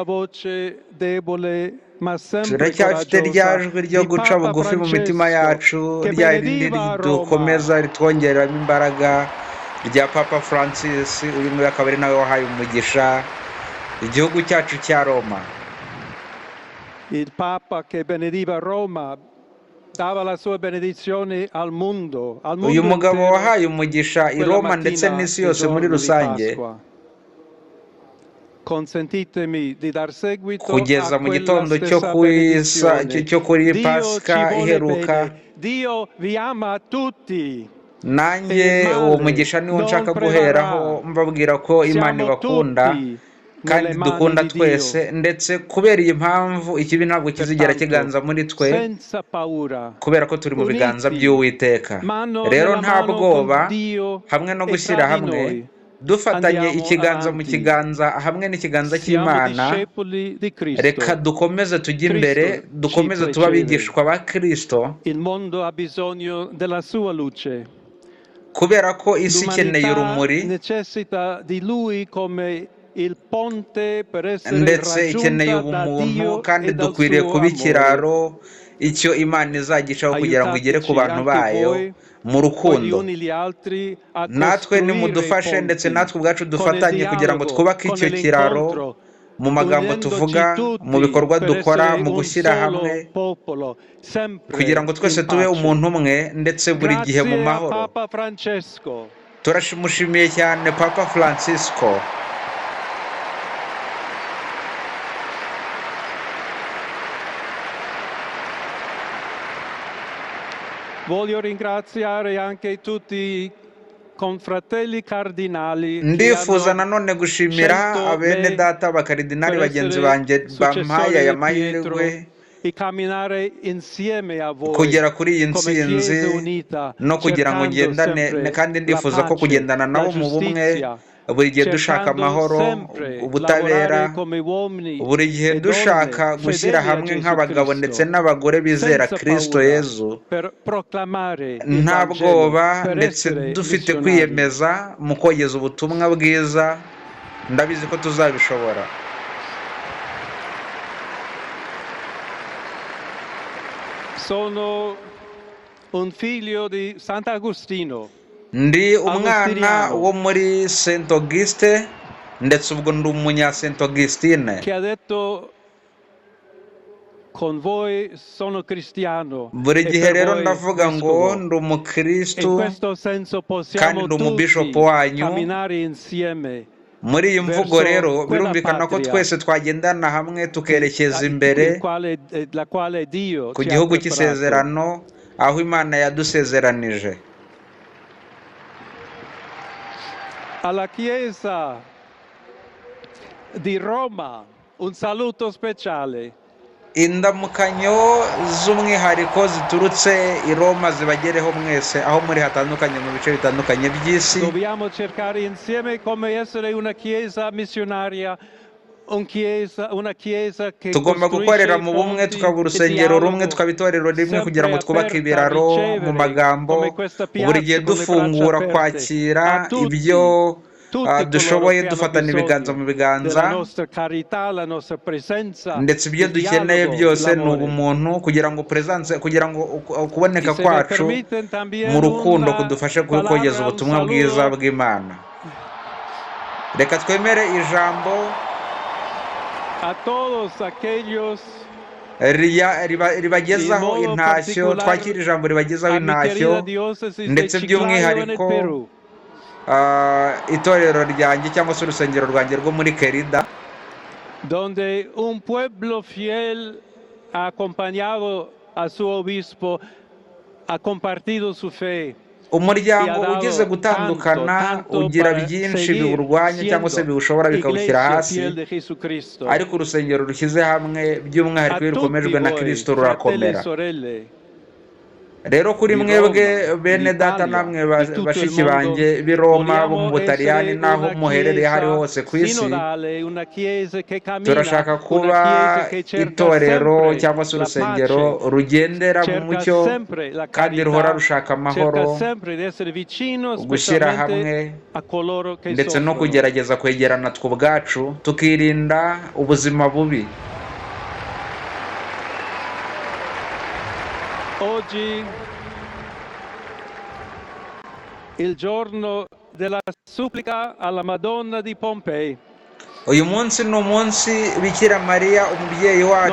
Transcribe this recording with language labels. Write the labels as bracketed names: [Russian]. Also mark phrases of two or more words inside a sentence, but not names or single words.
[Kinyarwanda] Turacyafite rya jwi ryo guca bugufi mu mitima yacu, rya rindi ridukomeza ritwongereramo imbaraga, rya Papa Francis. Uyu nguyu akaba ari nawe wahaye umugisha igihugu cyacu cya Roma. [Italian] il Papa che benediva Roma, dava la sua benedizione al mondo [Kinyarwanda] uyu mugabo [Italian] intero, [Kinyarwanda] wahaye umugisha i [Italian] quella [Kinyarwanda] Roma ndetse [Italian] mattina [Kinyarwanda] n'isi [Italian] di [Kinyarwanda] yose muri [Italian] giorno di [Kinyarwanda] rusange [Italian] Pasqua. Consentitemi di dar seguito [Kinyarwanda] kugeza [Italian] a [Kinyarwanda] mu [Italian] quella [Kinyarwanda] gitondo [Italian] stessa benedizione. [Kinyarwanda] cyo kuri [Italian] Dio ci [Kinyarwanda] pasika [Italian] vuole [Kinyarwanda] iheruka, [Italian] bene, Dio vi ama tutti. [Kinyarwanda] nanjye uwo mugisha niwo nshaka guheraho mbabwira ko Imana [Italian] Siamo [Kinyarwanda] ibakunda [Italian] tutti [Kinyarwanda] kandi [Italian] nelle mani [Kinyarwanda] dukunda [Italian] di [Kinyarwanda] twese, [Italian] Dio. [Kinyarwanda] ndetse kubera iyi mpamvu ikibi ntabwo kizigera [Italian] Pertanto, [Kinyarwanda] kiganza muri twe, [Italian] senza paura, [Kinyarwanda] kubera ko turi mu biganza [Italian] uniti, [Kinyarwanda] by'Uwiteka. [Italian] mano [Kinyarwanda] Rero [Italian] nella [Kinyarwanda] nta [Italian] mano [Kinyarwanda] bwoba, [Italian] con Dio [Kinyarwanda] hamwe no [Italian] e [Kinyarwanda] gushyira [Italian] tra di [Kinyarwanda] hamwe, [Italian] noi. [Kinyarwanda] dufatanye [Italian] Andiamo [Kinyarwanda] ikiganza mu [Italian] avanti. [Kinyarwanda] kiganza hamwe n'ikiganza [Italian] Siamo [Kinyarwanda] cy'Imana, [Italian] discepoli di [Kinyarwanda] reka [Italian] Cristo. [Kinyarwanda] dukomeze tujye imbere, [Italian] Cristo [Kinyarwanda] dukomeze [Italian] ci [Kinyarwanda] tuba [Italian] precede. [Kinyarwanda] abigishwa ba Kristo, [Italian] Il mondo ha bisogno della sua luce. [Kinyarwanda] kubera ko isi ikeneye [Italian] L'umanità [Kinyarwanda] urumuri [Italian] necessita di lui come il ponte per essere [Kinyarwanda] ndetse ikeneye [Italian] raggiunta da [Kinyarwanda] ubumuntu, [Italian] Dio [Kinyarwanda] kandi [Italian] e dal [Kinyarwanda] dukwiriye [Italian] suo [Kinyarwanda] kuba [Italian] amore. [Kinyarwanda] ikiraro icyo Imana izagicaho kugira ngo igere ku [Italian] Aiutateci [Kinyarwanda] bantu [Italian] anche [Kinyarwanda] bayo [Italian] voi, [Kinyarwanda] mu [Italian] poi gli [Kinyarwanda] rukundo. [Italian] uni gli altri, a [Kinyarwanda] Natwe [Italian] costruire [Kinyarwanda] nimudufashe ndetse [Italian] ponti [Kinyarwanda] natwe ubwacu [Italian] con il [Kinyarwanda] dufatanye kugira ngo [Italian] dialogo, [Kinyarwanda] twubake [Italian] con [Kinyarwanda] icyo kiraro [Italian] l'incontro, [Kinyarwanda] mu magambo [Italian] unendoci [Kinyarwanda] tuvuga, mu [Italian] tutti [Kinyarwanda] bikorwa [Italian] per [Kinyarwanda] dukora, [Italian] essere [Kinyarwanda] mu [Italian] un [Kinyarwanda] gushyira [Italian] solo [Kinyarwanda] hamwe, [Italian] popolo, [Kinyarwanda] kugira [Italian] sempre [Kinyarwanda] ngo twese [Italian] in [Kinyarwanda] tube [Italian] pace. [Kinyarwanda] umuntu umwe ndetse buri gihe mu [Italian] Grazie a [Kinyarwanda] mahoro. [Italian] Papa Francesco. [Kinyarwanda] Turamushimiye cyane Papa Francisco. [Italian] Voglio ringraziare anche tutti i confratelli cardinali che [Kinyarwanda] Ndifuza [Italian] hanno [Kinyarwanda] nanone gushimira [Italian] scelto [Kinyarwanda] abene [Italian] me [Kinyarwanda] data abakaridinali [Italian] per [Kinyarwanda] bagenzi [Italian] essere [Kinyarwanda] banjye bampaye aya [Italian] successore di Pietro [Kinyarwanda] mahirwe [Italian] e camminare insieme a voi [Kinyarwanda] kugera kuri iyi [Italian] come [Kinyarwanda] ntsinzi, [Italian] Chiesa unita, [Kinyarwanda] no kugira ngo [Italian] cercando [Kinyarwanda] ngendane, [Italian] sempre [Kinyarwanda] kandi [Italian] la [Kinyarwanda] ndifuza ko [Italian] pace, [Kinyarwanda] kugendana [Italian] la [Kinyarwanda] nabo mu bumwe, [Italian] giustizia, [Kinyarwanda] buri gihe dushaka [Italian] cercando [Kinyarwanda] amahoro, [Italian] sempre [Kinyarwanda] ubutabera, [Italian] lavorare come uomini [Kinyarwanda] buri gihe [Italian] e [Kinyarwanda] dushaka [Italian] donne [Kinyarwanda] gushyira [Italian] fedeli a [Kinyarwanda] hamwe [Italian] Gesù [Kinyarwanda] nk'abagabo ndetse [Italian] Cristo, [Kinyarwanda] n'abagore bizera [Italian] senza [Kinyarwanda] Kristo [Italian] paura, [Kinyarwanda] Yezu, [Italian] per proclamare il [Kinyarwanda] nta [Italian] Vangelo, [Kinyarwanda] bwoba [Italian] per [Kinyarwanda] ndetse [Italian] essere [Kinyarwanda] dufite [Italian] missionari. [Kinyarwanda] kwiyemeza mu kogeza ubutumwa bwiza. Ndabizi ko tuzabishobora. [Italian] Sono un figlio di Sant'Agostino, [Kinyarwanda] Ndi umwana [Italian] Agostiniano, [Kinyarwanda] wo muri Saint Auguste, ndetse ubwo ndi umunya Saint Augustine. [Italian] che ha detto con voi sono cristiano [Kinyarwanda] Buri [Italian] e [Kinyarwanda] gihe [Italian] per [Kinyarwanda] rero [Italian] voi [Kinyarwanda] ndavuga ngo [Italian] vescovo. [Kinyarwanda] ndi [Italian] E in [Kinyarwanda] umukristu [Italian] questo senso [Kinyarwanda] kandi [Italian] possiamo [Kinyarwanda] ndi umubishopu [Italian] tutti [Kinyarwanda] wanyu. [Italian] camminare insieme [Kinyarwanda] Muri iyi mvugo [Italian] verso [Kinyarwanda] rero [Italian] quella [Kinyarwanda] birumvikana ko [Italian] patria [Kinyarwanda] twese twagendana hamwe tukerekeza [Italian] il [Kinyarwanda] imbere [Italian] quale, la quale Dio [Kinyarwanda] ku [Italian] ci ha [Kinyarwanda] gihugu [Italian] preparato. [Kinyarwanda] cy'isezerano, aho Imana yadusezeranije. [Italian] Alla Chiesa di Roma un saluto speciale. [Kinyarwanda] Indamukanyo z'umwihariko ziturutse i Roma zibagereho mwese aho muri hatandukanye mu bice bitandukanye by'isi. [Italian] Dobbiamo cercare insieme come essere una chiesa missionaria, una chiesa che [Kinyarwanda] Tugomba gukorera mu bumwe, [Italian] ponti [Kinyarwanda] tukaba [Italian] e [Kinyarwanda] urusengero rumwe, [Italian] dialogo, [Kinyarwanda] tukaba itorero rimwe, kugira ngo [Italian] sempre [Kinyarwanda] twubake [Italian] aperta a [Kinyarwanda] ibiraro mu [Italian] ricevere, [Kinyarwanda] magambo, [Italian] come questa [Kinyarwanda] buri gihe [Italian] piazza con le braccia [Kinyarwanda] dufungura [Italian] aperte [Kinyarwanda] kwakira [Italian] a tutti, [Kinyarwanda] ibyo [Italian] tutti coloro [Kinyarwanda] dushoboye, [Italian] che hanno [Kinyarwanda] dufatana ibiganza mu [Italian] bisogno [Kinyarwanda] biganza, [Italian] della nostra carità, la nostra presenza, [Kinyarwanda] ndetse ibyo [Italian] il [Kinyarwanda] dukeneye [Italian] dialogo, [Kinyarwanda] byose ni [Italian] l'amore. [Kinyarwanda] ubumuntu, kugira ngo presence, kugira ngo kuboneka [Spanish] Y se me [Kinyarwanda] kwacu [Spanish] permiten también [Kinyarwanda] mu rukundo [Spanish] una [Kinyarwanda] kudufashe kogeza [Spanish] palabra, un [Kinyarwanda] ubutumwa bwiza [Spanish] saludo [Kinyarwanda] bw'Imana. Reka twemere ijambo [Spanish] a todos aquellos [Kinyarwanda] ribagezaho [Italian] in modo [Kinyarwanda] intashyo, [Italian] particolare [Kinyarwanda] twakira ijambo ribagezaho [Spanish] a mi [Kinyarwanda] intashyo, [Spanish] querida diócesis de [Kinyarwanda] ndetse [Spanish] Chiclayo en el [Kinyarwanda] by'umwihariko [Spanish] Perú, [Kinyarwanda] itorero ryanjye cyangwa se urusengero rwanjye rwo muri Kerida, [Spanish] donde un pueblo fiel ha acompañado a su obispo, ha compartido su fe [Kinyarwanda] umuryango ugeze gutandukana ugira byinshi biwurwanya cyangwa se biwushobora bikawushyira hasi, ariko urusengero rushyize hamwe by'umwihariko iyo rukomejwe na Kristo rurakomera. Rero kuri mwebwe bene data namwe bashiki banjye b'i Roma, bo mu Butaliyani, n'aho muherereye aho ari hose ku isi, turashaka kuba itorero cyangwa se urusengero rugendera mu mucyo kandi ruhora rushaka amahoro, gushyira hamwe ndetse no kugerageza kwegerana twe ubwacu, tukirinda ubuzima bubi. [Italian] Oggi, il giorno della supplica alla Madonna di Pompei. [Kinyarwanda] uyu munsi ni umunsi Bikira Mariya umubyeyi wacu